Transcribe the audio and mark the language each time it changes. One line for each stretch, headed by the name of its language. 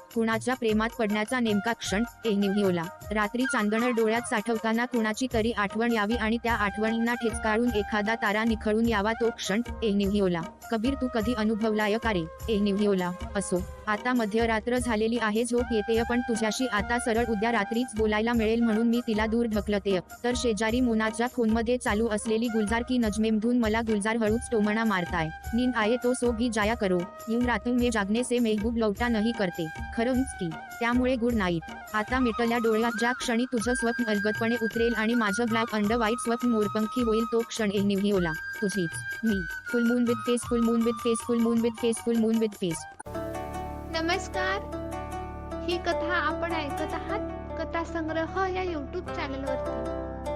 Marathi: कुणाच्या प्रेमात पडण्याचा नेमका क्षण. एनिव्हिओला. रात्री चांदणं डोळ्यात साठवताना कुणाची तरी आठवण यावी आणि त्या आठवणींना ठेचकाळून एखादा तारा निखळून यावा तो क्षण. एनिव्हिओला. कबीर, तू कधी अनुभवलाय का रे? एनिव्हिओला. असो, आता मध्यरात्र झालेली आहे, झोप येतेय, पण तुझ्याशी आता सरळ उद्या रात्रीच बोलायला मिळेल म्हणून मी तिला दूर ढकलतेय. तर शेजारी मोनाच्या फोनमध्ये चालू असलेली गुलजार की नजमेमधून मला गुलजार हळूच टोमणा मारताय.
Hindi: नींद आये तो सो भी जाया करो, यूं रातों में जागने से महबूब लौटा नहीं करते.
Marathi: खरंच की. त्यामुळे गुड नाईट. आता मिटल्या डोळ्यात ज्या क्षणी तुझं स्वप्न अलगदपणे उतरेल आणि माझं ब्लॅक अंड व्हाईट स्वप्न मोरपंखी होईल तो क्षण. एनिव्हिओला. तुझीच मी. फुल moon with face, full moon with face, full moon with face, full moon with face. नमस्कार. ही कथा आपण ऐकत आहात कथा संग्रह या YouTube चॅनलवरती.